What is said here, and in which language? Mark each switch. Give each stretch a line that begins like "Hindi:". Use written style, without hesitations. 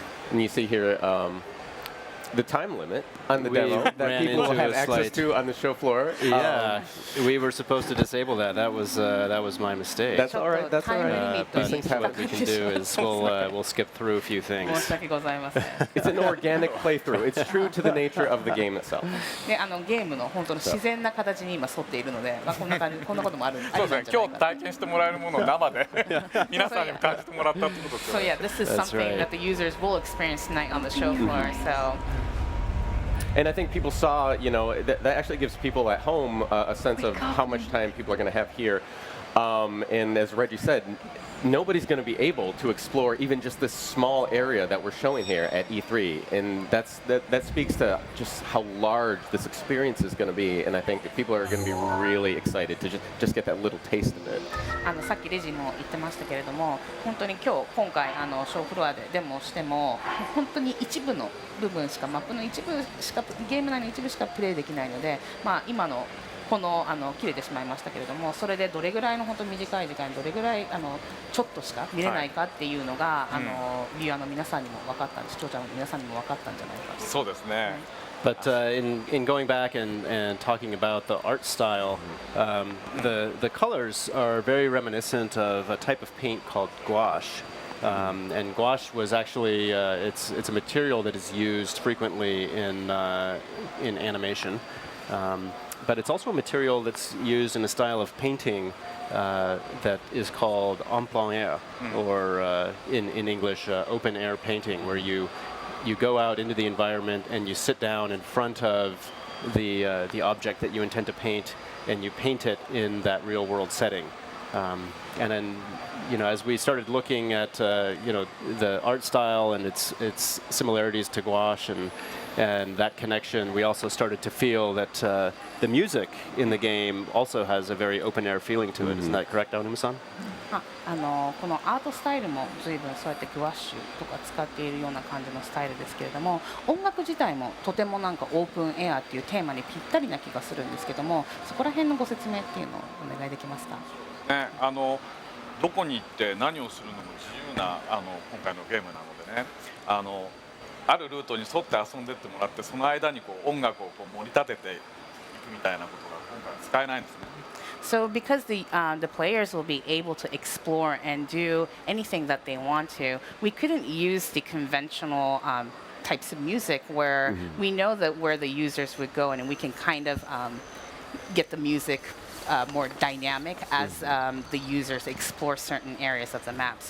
English: And you see here the time limit on the demo that people will have access to on the show floor. Yeah, we were supposed to disable that. That was my mistake. That's all right. That's all right. These things happen. What we can do is we'll skip through a few things. It's an organic playthrough. It's true to the nature of the game itself.
Japanese: でゲームの本当の自然な形に今沿っているので、こんなこともある。そうですね。今日体験してもらえるものを生で皆さんにも感じてもらったってことですよね。
English: So yeah, this is something that the users will experience tonight on the show floor. So. And I think people saw, that actually gives people at home a sense of how much time people are going to have here. And as Reggie said, nobody's going to be able to explore even just this small area that we're showing here at E3. And that speaks to just how large this experience is going to be. And I think people are going to be really excited to just get that little taste of it.
Japanese: さっきレジも言ってましたけれども、本当に今回ショーフロアでデモをしても本当に一部の部分しかマップの一部しかゲーム内の一部しかプレイできないので、今の切れてしまいましたけれども、それでどれぐらいの本当に短い時間にどれぐらいちょっとしか見れないかっていうのが、ビューアーの皆さんにも分かった視聴者の皆さんにも分かったんじゃないかと。そうですね。
English: But in going back and talking about the art style, the colors are very reminiscent of a type of paint called gouache. And gouache was actually it's a material that is used frequently in animation. But it's also a material that's used in a style of painting that is called en plein air, or in English, open air painting, where you go out into the environment and you sit down in front of the object that you intend to paint, and you paint it in that real world setting. And then, as we started looking at the art style and its similarities to gouache and that connection, we also started to feel that the music in the game also has a very open-air feeling to it. Isn't that correct, Aonuma-san?
Japanese: このアートスタイルも随分そうやってグワッシュとか使っているような感じのスタイルですけれども、音楽自体もとてもなんかオープンエアっていうテーマにぴったりな気がするんですけども、そこら辺のご説明っていうのをお願いできますか。ね、どこに行って何をするのも自由な今回のゲームなのでね、あるルートに沿って遊んでってもらって、その間に音楽を盛り立てていくみたいなことが今回は使えないんですね。
English: So because the players will be able to explore and do anything that they want to, we couldn't use the conventional types of music where we know that where the users would go, and we can kind of get the music more dynamic as the users explore certain areas of the map.